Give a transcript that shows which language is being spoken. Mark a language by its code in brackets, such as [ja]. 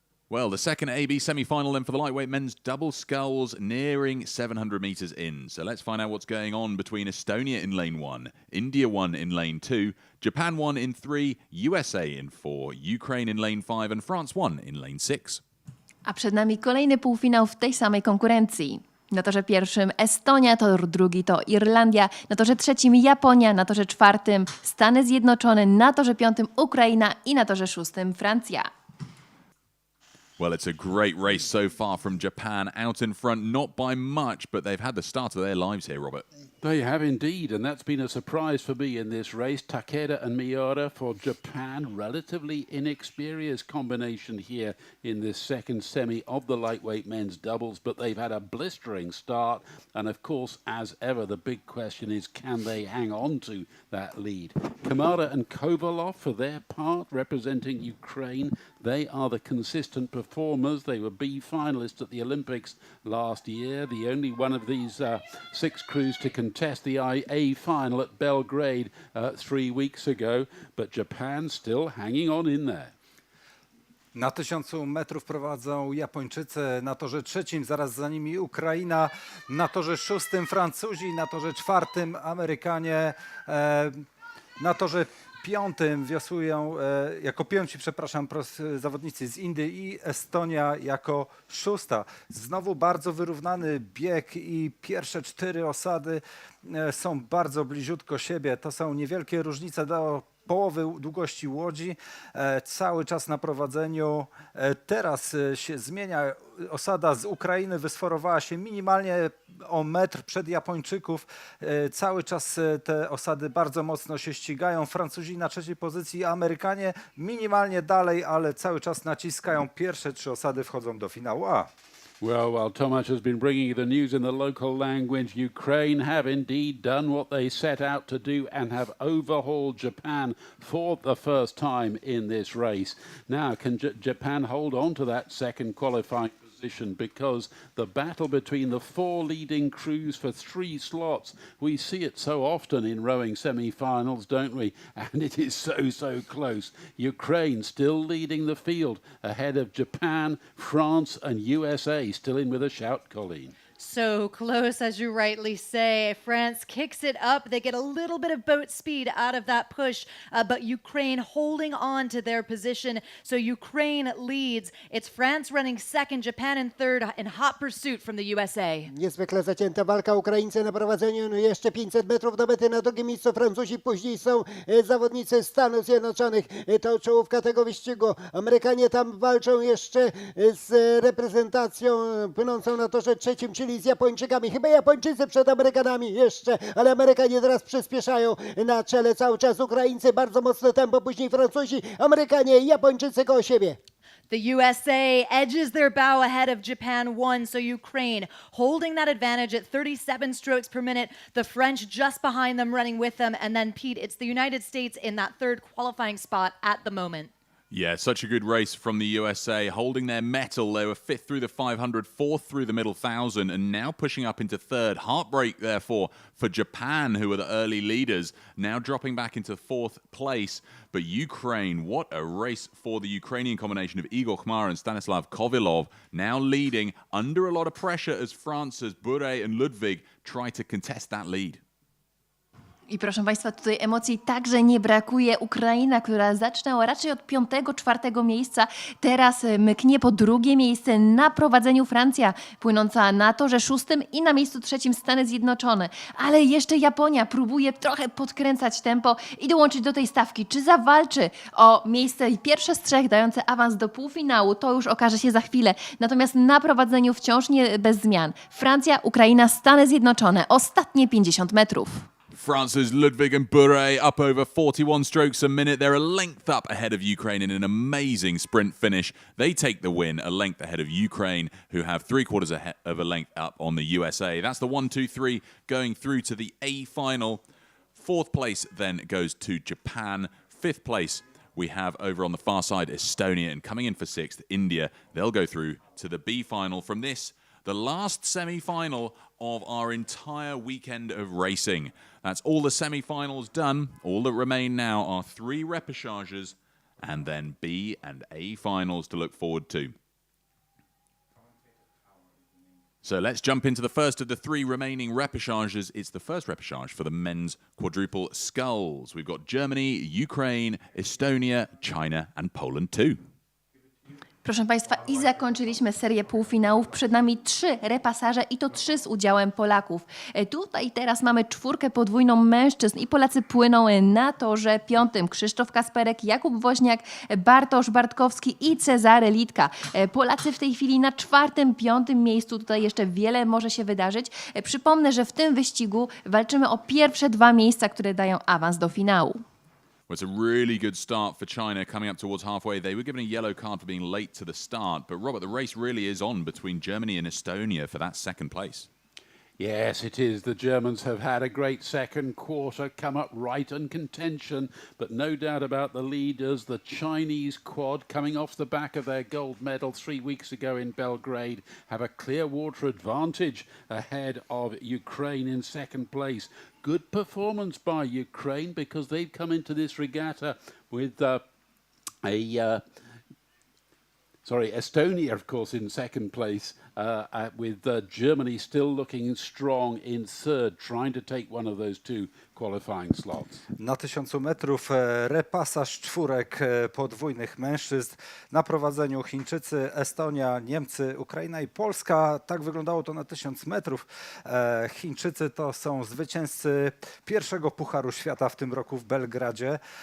[en] Well, the second AB semi-final then for the lightweight men's double sculls nearing 700 meters in. So let's find out what's going on between Estonia in lane 1, India 1 in lane 2, Japan 1 in 3, USA in 4, Ukraine in lane 5 and France 1 in lane 6. [pl] A przed nami kolejny półfinał w tej samej konkurencji. Na torze pierwszym Estonia, tor drugi to Irlandia, na torze trzecim Japonia, na torze czwartym Stany Zjednoczone, na torze piątym Ukraina i na torze szóstym Francja. [en] Well, it's a great race so far from Japan, out in front, not by much, but they've had the start of their lives here, Robert. They have indeed, and that's been a surprise for me in this race. Takeda and Miura for Japan, relatively inexperienced combination here in this second semi of the lightweight men's doubles, but they've had a blistering start. And of course, as ever, the big question is, can they hang on to that lead? Kamara and Kovalov, for their part, representing Ukraine, they are the consistent performers. They were B finalists at the Olympics last year, the only one of these 6 crews to contest the A final at Belgrade 3 weeks ago, but Japan still hanging on in there. [pl] Na 1000 metrów prowadzą Japończycy, na torze trzecim zaraz za nimi Ukraina, na torze szóstym Francuzi, na torze czwartym Amerykanie, na torze piątym wiosłują, jako piąci, przepraszam, zawodnicy z Indii i Estonia jako szósta. Znowu bardzo wyrównany bieg i pierwsze 4 osady są bardzo bliziutko siebie. To są niewielkie różnice do połowy długości łodzi, cały czas na prowadzeniu. Teraz się zmienia. Osada z Ukrainy wysforowała się minimalnie o metr przed Japończyków. Cały czas te osady bardzo mocno się ścigają. Francuzi na trzeciej pozycji, Amerykanie minimalnie dalej, ale cały czas naciskają. Pierwsze 3 osady wchodzą do finału A. [en] Well, while Tomasz has been bringing you the news in the local language, Ukraine have indeed done what they set out to do and have overhauled Japan for the first time in this race. Now, can Japan hold on to that second qualifying position? Because the battle between the four leading crews for 3 slots, we see it so often in rowing semi-finals, don't we? And it is so close. Ukraine still leading the field ahead of Japan, France and USA, still in with a shout, Colleen. So close, as you rightly say. France kicks it up. They get a little bit of boat speed out of that push, but Ukraine holding on to their position. So Ukraine leads. It's France running second, Japan in third, in hot pursuit from the USA. [pl] Niezwykle zacięta walka. Ukraińcy na prowadzeniu, no jeszcze 500 metrów do mety. Na drugim miejscu Francuzi, później są zawodnicy Stanów Zjednoczonych. To czołówka tego wyścigu. Amerykanie tam walczą jeszcze z reprezentacją płynącą na torze trzecim, czyli z Japończykami. Chyba Japończycy przed Amerykanami jeszcze, ale Amerykanie teraz przyspieszają. Na czele cały czas Ukraińcy, bardzo mocne tempo, później Francuzi, Amerykanie i Japończycy koło siebie. [en] The USA edges their bow ahead of Japan 1, so Ukraine holding that advantage at 37 strokes per minute. The French just behind them, running with them. And then, Pete, it's the United States in that third qualifying spot at the moment. Yeah, such a good race from the USA, holding their mettle. They were 5th through the 500, 4th through the middle 1,000, and now pushing up into 3rd. Heartbreak, therefore, for Japan, who were the early leaders, now dropping back into 4th place. But Ukraine, what a race for the Ukrainian combination of Igor Khmar and Stanislav Kovilov, now leading under a lot of pressure as France's Bure and Ludwig try to contest that lead. [pl] I proszę Państwa, tutaj emocji także nie brakuje. Ukraina, która zaczynała raczej od 5., 4. miejsca, teraz mknie po 2. miejsce. Na prowadzeniu Francja, płynąca na torze 6. i na miejscu 3. Stany Zjednoczone. Ale jeszcze Japonia próbuje trochę podkręcać tempo i dołączyć do tej stawki. Czy zawalczy o miejsce pierwsze z 3 dające awans do półfinału? To już okaże się za chwilę. Natomiast na prowadzeniu wciąż nie bez zmian. Francja, Ukraina, Stany Zjednoczone. Ostatnie 50 metrów. [en] France's Ludwig and Bure up over 41 strokes a minute. They're a length up ahead of Ukraine in an amazing sprint finish. They take the win, a length ahead of Ukraine, who have 3/4 of a length up on the USA. That's the 1, 2, 3 going through to the A final. 4th place then goes to Japan. 5th place we have over on the far side Estonia, and coming in for 6th, India. They'll go through to the B final. From this, the last semi-final of our entire weekend of racing. That's all the semi-finals done. All that remain now are 3 repercharges and then B and A finals to look forward to. So let's jump into the first of the 3 remaining repercharges. It's the first repercharge for the men's quadruple sculls. We've got Germany, Ukraine, Estonia, China and Poland too. [pl] Proszę Państwa, i zakończyliśmy serię półfinałów. Przed nami 3 repasaże i to 3 z udziałem Polaków. Tutaj teraz mamy 4 podwójną mężczyzn i Polacy płyną na torze 5. Krzysztof Kasperek, Jakub Woźniak, Bartosz Bartkowski i Cezary Litka. Polacy w tej chwili na 4., 5. miejscu. Tutaj jeszcze wiele może się wydarzyć. Przypomnę, że w tym wyścigu walczymy o pierwsze 2 miejsca, które dają awans do finału. [en] Well, it's a really good start for China coming up towards halfway. They were given a yellow card for being late to the start. But Robert, the race really is on between Germany and Estonia for that 2nd place. Yes, it is. The Germans have had a great second quarter, come up right in contention, but no doubt about the leaders. The Chinese quad, coming off the back of their gold medal 3 weeks ago in Belgrade, have a clear water advantage ahead of Ukraine in 2nd place. Good performance by Ukraine because they've come into this regatta with Estonia, of course, in 2nd place, with Germany still looking strong in 3rd, trying to take one of those 2 qualifying slots. [pl] Na 1000 metrów repasaż 4 podwójnych mężczyzn. Na prowadzeniu Chińczycy, Estonia, Niemcy, Ukraina i Polska. Tak wyglądało to na 1000 metrów. Chińczycy to są zwycięzcy pierwszego Pucharu Świata w tym roku w Belgradzie.